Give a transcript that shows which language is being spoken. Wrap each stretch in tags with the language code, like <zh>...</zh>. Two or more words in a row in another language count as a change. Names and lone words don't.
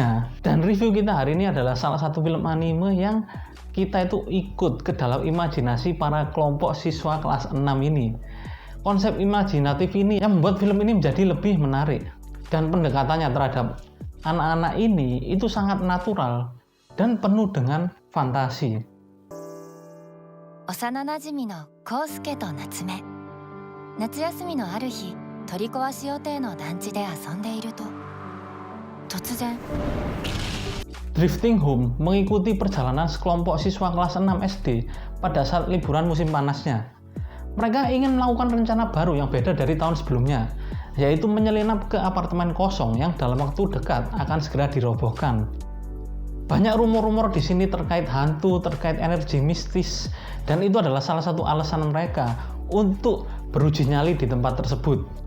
<id>Dan review kita hari ini adalah salah satu film anime yang kita itu ikut ke dalam imajinasi para kelompok siswa kelas 6 ini. Konsep imajinatif ini yang membuat film ini menjadi lebih menarik, dan pendekatannya terhadap anak-anak ini itu sangat natural dan penuh dengan fantasi.</id> <ja>幼なじみのコウスケと夏目。夏休みのある日、取り壊し予定の団地で遊んでいると突然</ja> <id>Drifting Home mengikuti perjalanan sekelompok siswa kelas 6 SD pada saat liburan musim panasnya. Mereka ingin melakukan rencana baru yang beda dari tahun sebelumnya, yaitu menyelinap ke apartemen kosong yang dalam waktu dekat akan segera dirobohkan. Banyak rumor-rumor di sini terkait hantu, terkait energi mistis, dan itu adalah salah satu alasan mereka untuk beruji nyali di tempat tersebut.</id>